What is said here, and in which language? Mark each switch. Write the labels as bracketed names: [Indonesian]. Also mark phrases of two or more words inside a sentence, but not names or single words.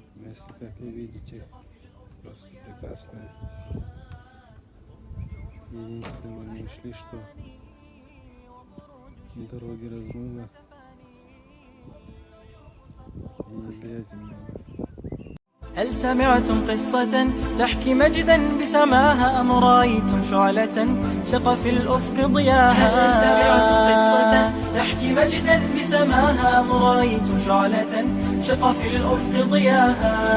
[Russian] Место, как вы видите, просто прекрасное. Единственное, мы не ушли, что дороги размыло и грязи много. [Arabic] هل سمعتم قصة تحكي مجدا بسماها أم رأيتم شعلة شق في الأفق ضياها؟ هل سمعتم قصة تحكي مجدا بسماها أم رأيتم شعلة شق في الأفق ضياها؟